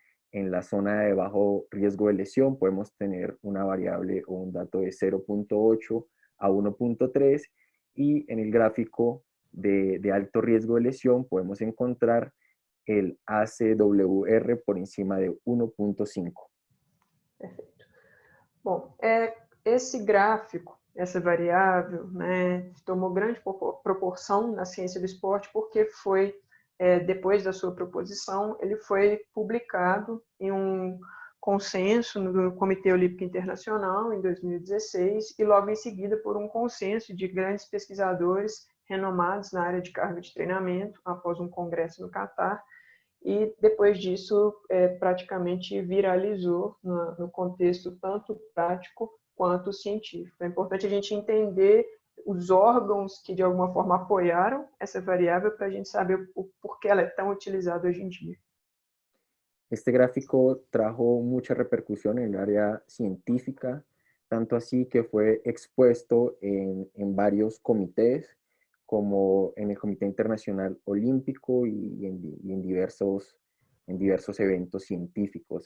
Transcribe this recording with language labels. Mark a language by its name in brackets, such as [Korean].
[Spanish] En la zona de bajo riesgo de lesión podemos tener una variable o un dato de 0,8 a 1,3, y en el gráfico de alto riesgo de lesión podemos encontrar el ACWR por encima de 1,5. [Portuguese] Perfeito. Bom, esse gráfico, essa variável, né, tomou grande proporção na ciência do esporte porque foi, depois da sua proposição, ele foi publicado em um consenso no Comitê Olímpico Internacional em 2016 e logo em seguida por um consenso de grandes pesquisadores renomados na área de carga de treinamento após um congresso no Catar, e depois disso praticamente viralizou no contexto tanto prático quanto científico. É importante a gente entender os órgãos que de alguma forma apoiaram essa variável para a gente saber por que ela é tão utilizada hoje em dia. [Spanish] Este gráfico trajo mucha repercusión en el área científica, tanto así que fue expuesto en varios comités, como en el Comité Internacional Olímpico y en diversos eventos científicos.